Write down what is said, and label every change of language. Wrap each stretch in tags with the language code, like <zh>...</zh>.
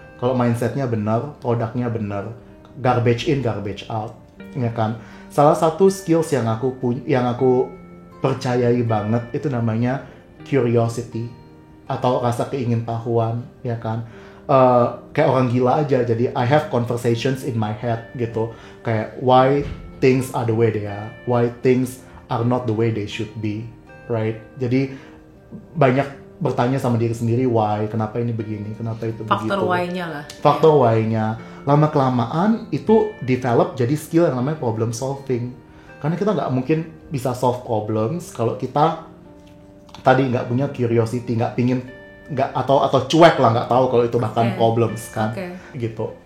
<id>Kalau mindsetnya benar, produknya benar.</id> <en>Garbage in, garbage out,</en> <id>ya kan. Salah satu skills yang aku percayai banget itu namanya curiosity atau rasa keingintahuan, ya kan. Kayak orang gila aja. Jadi</id> <en>I have conversations in my head</en> <id>gitu. Kayak</id> <en>why things are the way they are, why things are not the way they should be, right?</en> <id>Jadi banyak bertanya sama diri sendiri why, kenapa ini begini, kenapa itu begitu. Faktor why-nya lah. Faktor why-nya. Lama-kelamaan itu develop jadi skill yang namanya problem solving. Karena kita nggak mungkin bisa solve problems kalau kita tadi nggak punya curiosity, nggak pingin, nggak atau cuek lah, nggak tahu kalau itu bahkan problems kan, gitu.</id>